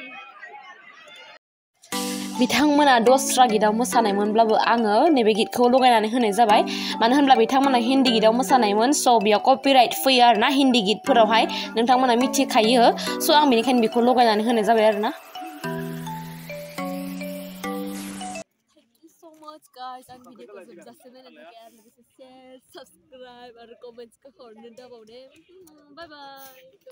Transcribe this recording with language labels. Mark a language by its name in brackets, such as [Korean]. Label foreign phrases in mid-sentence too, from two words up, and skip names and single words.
[Bodo] बिथांमोना दस्रा गिटाव मोसानायमोनब्लाबो आङो नैबे गिटखौ लगायनानै होनाय जाबाय मानो होनब्ला बिथांमोना हिन्दी गिटाव मोसानायमोन स' बेयाव कपिराइट फैयो आरोना हिन्दी गिटफोरावहाय नोंथांमोना मिथिखायो स' आं बेनिखायनो बेखौ लगायनानै होनाय जाबाय आरोना [English] so much guys [Bodo] आं भिडिअखौ जोबजासिम नायनायनि थाखाय आरो लोगोसे [English] share subscribe [Bodo] आरो कमेन्ट्सखौ हरनो दाबावदे [English] bye bye